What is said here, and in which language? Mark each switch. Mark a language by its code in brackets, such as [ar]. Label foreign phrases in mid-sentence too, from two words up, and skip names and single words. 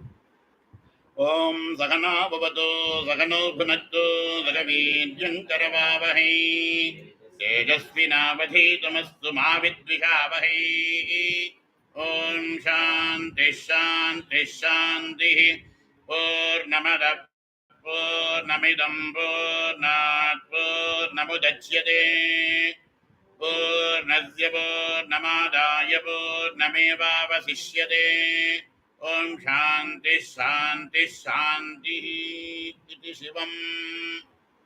[sa] ओम् सहना भवतो सहनो पुनक्तो सहवीर्यङ्करवावहै तेजस्विनावधीतमस्तु मा विद्विषावहै. ओम् शान्ति शान्ति शान्ति. पूर्णमद पूर्णमिदम् पूर्णात् पूर्णमुदच्यते पूर्णस्य पूर्णमादाय पूर्णमेवावशिष्यते. ओम् शान्ति शान्ति शान्ति. [ta] இது சிவம்.